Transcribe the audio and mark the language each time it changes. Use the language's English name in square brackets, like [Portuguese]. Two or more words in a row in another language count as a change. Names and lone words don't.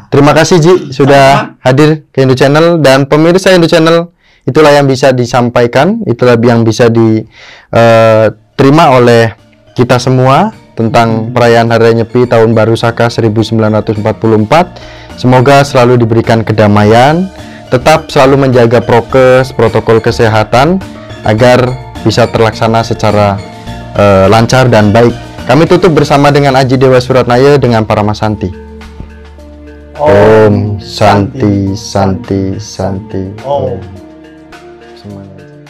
[Indonesian] Terima kasih Ji sudah hadir ke Hindu Channel, dan pemirsa Hindu Channel, itulah yang bisa disampaikan, itulah yang bisa diterima oleh kita semua tentang perayaan Hari Raya Nyepi tahun baru Saka 1944. Semoga selalu diberikan kedamaian, tetap selalu menjaga prokes, protokol kesehatan agar bisa terlaksana secara lancar dan baik. Kami tutup bersama dengan Aji Dewa Suratnaya dengan Paramasanti. [Sanskrit] Om Santi Santi Santi. Om. [Indonesian] Semuanya.